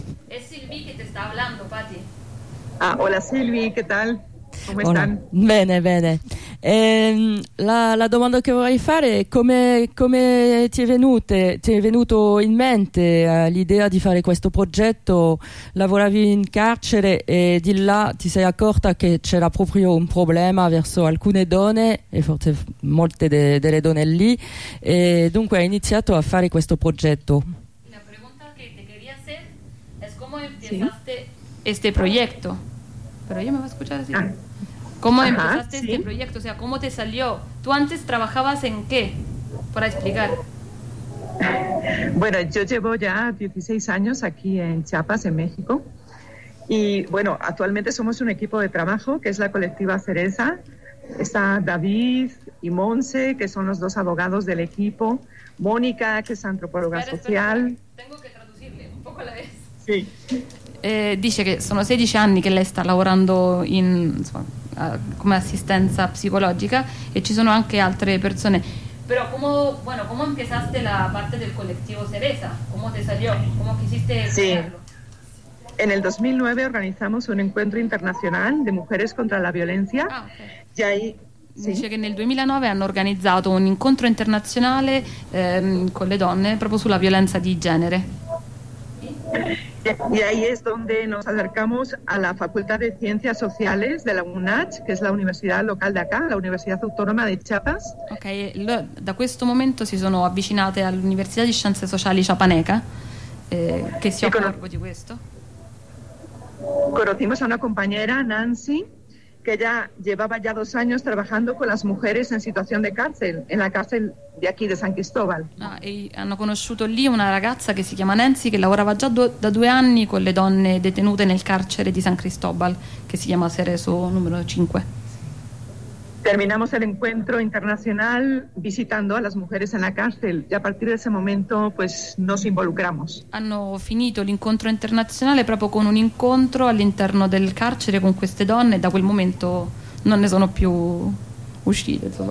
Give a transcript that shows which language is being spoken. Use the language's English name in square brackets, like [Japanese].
[Spanish] Es Silvi que te está hablando, Patti. Ah, hola, Silvi, ¿qué tal? ¿Cómo hola. Están? [Italian] Bene, bene. La domanda che vorrei fare è come ti è venuto in mente l'idea di fare questo progetto. Lavoravi in carcere e di là ti sei accorta che c'era proprio un problema verso alcune donne e forse molte delle donne lì, e dunque hai iniziato a fare questo progetto. [Spanish] La pregunta [Italian] che [Spanish] te quería hacer es cómo empezaste este proyecto. Pero yo me voy a escuchar así. ¿Cómo empezaste este proyecto? O sea, ¿cómo te salió? ¿Tú antes trabajabas en qué? Para explicar. Bueno, yo llevo ya 16 años aquí en Chiapas, en México. Y bueno, actualmente somos un equipo de trabajo, que es la colectiva Cereza. Está David y Monse, que son los dos abogados del equipo. Mónica, que es antropóloga social. Tengo que traducirle un poco a la vez. Sí. Dice que son 16 años que le está laborando en... [Italian] come assistenza psicologica, e ci sono anche altre persone. Però come, [Spanish] bueno, come empezaste la parte del colectivo Cereza? Come te salió? Come quisiste crearlo? Sí. En el 2009 organizamos un encuentro internacional de mujeres contra la violencia. Ah, okay. [Italian] Dice che nel 2009 hanno organizzato un incontro internazionale con le donne proprio sulla violenza di genere. [Spanish] Y ahí es donde nos acercamos a la Facultad de Ciencias Sociales de la UNACH, que es la universidad local de acá, la Universidad Autónoma de Chiapas. [Italian] Ok, da questo momento si sono avvicinate all'Università di Scienze Sociali Chiapaneca, che si occupa proprio di questo. [Spanish] Conocimos a una compañera, Nancy, que ya llevaba ya dos años trabajando con las mujeres en situación de cárcel, en la cárcel de aquí, de San Cristóbal. [Italian] Ah, y hanno conosciuto lì una ragazza [Spanish] que [Italian] si chiama Nancy, que lavorava già da due anni con le donne detenute nel carcere di San Cristóbal, que si chiama Cereso numero 5. [Spanish] Terminamos el encuentro internacional visitando a las mujeres en la cárcel, y a partir de ese momento pues nos involucramos. [Italian] Hanno finito l'incontro internazionale proprio con un incontro all'interno del carcere con queste donne, da quel momento non ne sono più uscite.